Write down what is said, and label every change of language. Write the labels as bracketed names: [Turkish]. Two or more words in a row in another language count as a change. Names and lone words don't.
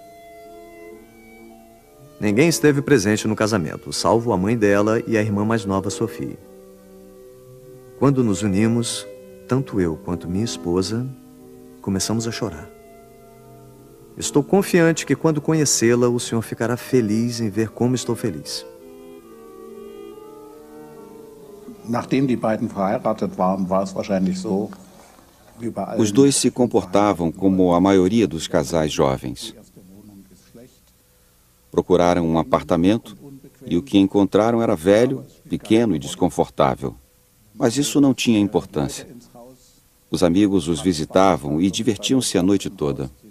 [Portuguese] Ninguém esteve presente no casamento, salvo a mãe dela e a irmã mais nova, Sophie. Quando nos unimos, tanto eu quanto minha esposa começamos a chorar. Estou confiante que quando conhecê-la, o senhor ficará feliz em ver como estou feliz. [German] Nachdem die beiden verheiratet waren, war es wahrscheinlich so. [Portuguese] Os dois se comportavam como a maioria dos casais jovens. Procuraram um apartamento e o que encontraram era velho, pequeno e desconfortável. Mas isso não tinha importância. Os amigos os visitavam e divertiam-se a noite toda.